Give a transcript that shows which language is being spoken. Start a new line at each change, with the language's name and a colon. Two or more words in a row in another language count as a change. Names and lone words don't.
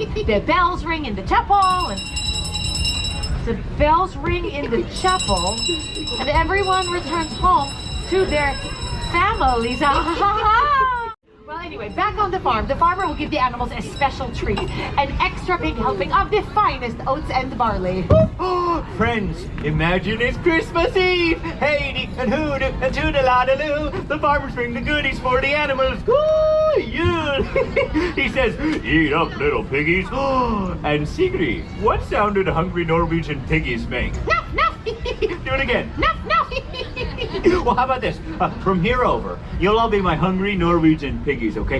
English: The bells ring in the chapel, and everyone returns home to their families. Well, anyway, back on the farm, the farmer will give the animals a special treat, an extra big helping of the finest oats and barley. Friends, imagine it's Christmas Eve. Hey, and hoodoo, and toodle-la-doo. The farmers bring the goodies for the animals. Ooh, Yule. He says, eat up, little piggies. And Sigrid, what sound do the hungry Norwegian piggies make? Nuff, nuff. Do it again. Nuff, nuff. Well, how about this? From here over, you'll all be my hungry Norwegian piggies, okay?